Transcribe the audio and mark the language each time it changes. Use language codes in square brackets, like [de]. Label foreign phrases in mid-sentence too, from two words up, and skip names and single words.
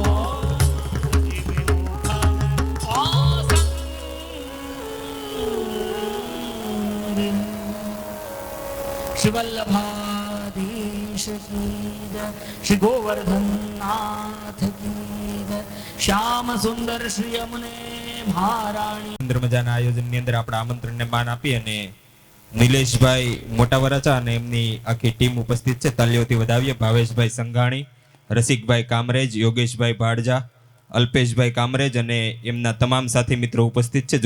[hi] हरि विमुख न कोसंग श्री वल्लभाधीश की जय, श्री गोवर्धन नाथ की जय, श्याम सुंदर श्री यमुने महाराणी। [gu] સુંદર મજાના આયોજનની અંદર આપણા આમંત્રણને માન આપી અને નિલેશભાઈ મોટા વરાછા અને એમની આખી ટીમ ઉપસ્થિત છે. તાલીઓથી વધાવીએ. ભાવેશભાઈ સંઘાણી, રસિકભાઈ કામરેજ, યોગેશભાઈ ભાડજા, અલ્પેશભાઈ કામરેજ અને એમના તમામ સાથી મિત્રો ઉપસ્થિત છે.